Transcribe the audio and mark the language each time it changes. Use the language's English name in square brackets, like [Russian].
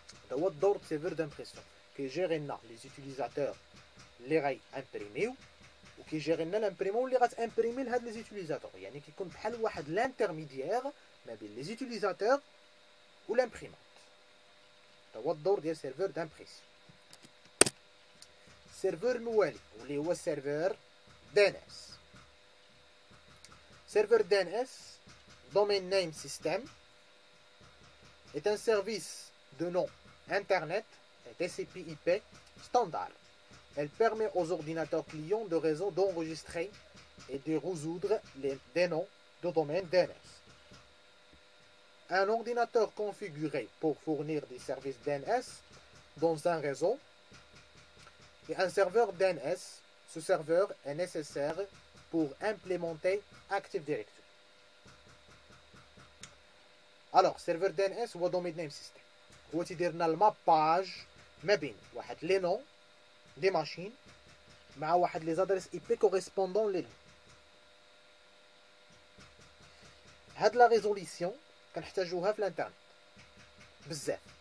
[Arabic] هذا هو الدور د سيرفور دامبريسيون، كيجيري لنا لي زوتيليزاتور اللي غاي امبريميو، وكيجيري لنا لامبريمون اللي غاتامبريمي لهاد لي زوتيليزاتور. يعني كيكون بحال واحد لانترميديير ما بين لي زوتيليزاتور و لامبريمونت. هذا هو الدور ديال سيرفور دامبريسيون. السيرفور الموالي واللي هو السيرفور DNS. [French] Serveur DNS, Domain Name System, est un service de nom Internet et TCP/IP standard. Elle permet aux ordinateurs clients de réseau d'enregistrer et de résoudre des noms de domaine DNS. Un ordinateur configuré pour fournir des services DNS dans un réseau et un serveur DNS. Ce serveur est nécessaire pour implémenter Active Directory. Alors, serveur DNS هو Domain Name System. [Arabic] هو تيدير لنا الماباج ما بين واحد لي نون دي ماشين مع واحد لي زادريس اي بي كوريسبوندون لي. هاد لا ريزوليسيون كنحتاجوها في الانترنت بزاف.